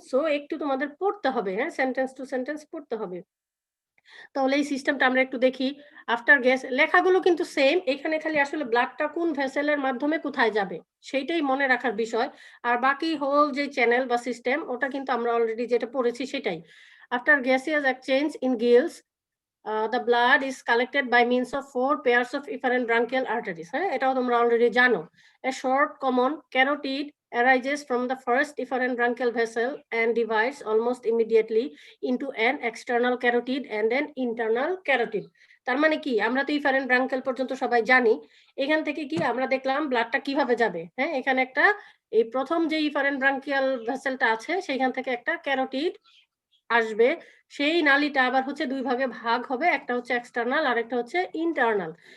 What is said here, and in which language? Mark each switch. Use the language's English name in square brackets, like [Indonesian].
[Bangla] So একটু তোমাদের পড়তে হবে, হ্যাঁ, সেন্টেন্স টু সেন্টেন্স পড়তে হবে। তাহলে এই সিস্টেমটা আমরা একটু দেখি। আফটার গ্যাস লেখাগুলো কিন্তু সেম, এখানে খালি আসলে ব্লাডটা কোন ভেসেলের মাধ্যমে কোথায় যাবে সেইটাই মনে রাখার বিষয়। আর বাকি হোল যে চ্যানেল বা সিস্টেম ওটা কিন্তু আমরা অলরেডি যেটা পড়েছি সেটাই। [English] After gaseous exchange in gills the blood is collected by means of 4 pairs of efferent branchial arteries. [Bangla] হ্যাঁ, এটাও তোমরা অলরেডি জানো। [English] A short common carotid arises from the first efferent branchial vessel and divides almost immediately into an external carotid and an internal carotid. [Bangla] তার মানে কি, আমরা তো efferent branchial পর্যন্ত সবাই জানি। এখান থেকে কি আমরা দেখলাম ব্লাডটা কিভাবে যাবে। হ্যাঁ, এখানে একটা এই প্রথম যে efferent branchial ভেসেলটা আছে সেখান থেকে একটা ক্যারোটিড আসবে, সেই নালীটা আবার হচ্ছে দুই ভাগে ভাগ হবে, একটা হচ্ছে এক্সটার্নাল আর একটা হচ্ছে ইন্টারনাল।